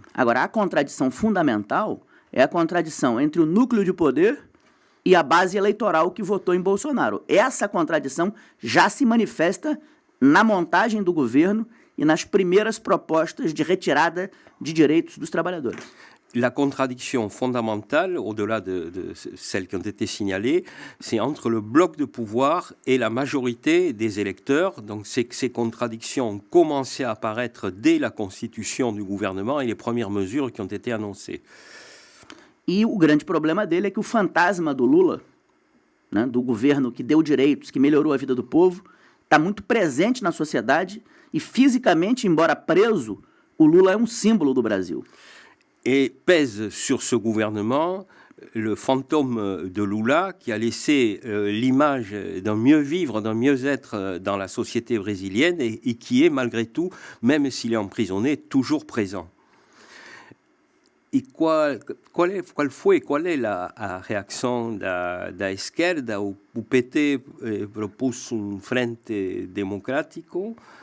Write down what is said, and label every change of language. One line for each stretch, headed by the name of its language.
Portuguese: Agora, a contradição fundamental é a contradição entre o núcleo de poder e a base eleitoral que votou em Bolsonaro. Essa contradição já se manifesta na montagem do governo e nas primeiras propostas de retirada de direitos dos trabalhadores.
French: La contradiction fondamentale, au-delà de celles qui ont été signalées, c'est entre le bloc de pouvoir et la majorité des électeurs. Donc ces contradictions ont commencé à apparaître dès la constitution du gouvernement et les premières mesures qui ont été annoncées.
Portuguese: E o grande problema dele é que o fantasma do Lula, né, do governo que deu direitos, que melhorou a vida do povo, está muito presente na sociedade e fisicamente, embora preso, o Lula é um símbolo do Brasil.
French: Et pèse sur ce gouvernement le fantôme de Lula qui a laissé l'image d'un mieux vivre, d'un mieux-être dans la société brésilienne et qui est malgré tout, même s'il est emprisonné, toujours présent.
Portuguese: E qual é a reação da esquerda? O PT propôs frente democrático.